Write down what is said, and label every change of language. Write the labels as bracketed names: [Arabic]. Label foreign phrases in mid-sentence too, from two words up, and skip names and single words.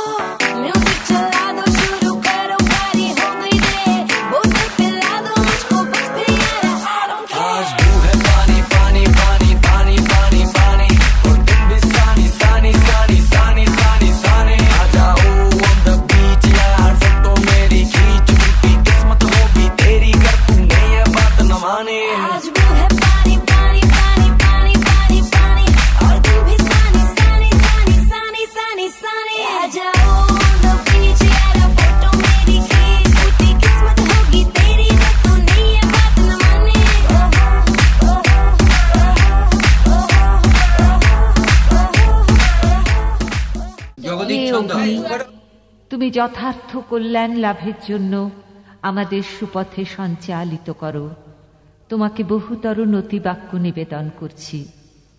[Hindi] म्यूजिक चला दो, शुरू करो पार्टी हो गई रे, बोतल पिला दो मुझको बस फिर यार, [English] I don't care। [Hindi] आज ब्लू है पानी पानी पानी पानी पानी पानी, और तुम भी सानी सानी सानी सानी सानी सानी। आ जाओ [English] on the beach [Hindi] यार, फोटो मेरी खींच, टूटी किस्मत होगी तेरी कर तूने ये बात न मानी। आज ब्लू है पानी पानी पानी पानी पानी पानी, और तू भी सानी सानी सानी सानी सानी सानी। आ जाओ [English] on the beach [Hindi] यार, फोटो मेरी खींच, टूटी किस्मत होगी तेरी पर तूने ये बात न मानी। [Bangla] তুমি যথার্থ কল্যাণ লাভের জন্য আমাদের সুপথে সঞ্চালিত করো। তোমাকে বহুতর নতিবাক্য নিবেদন করছি।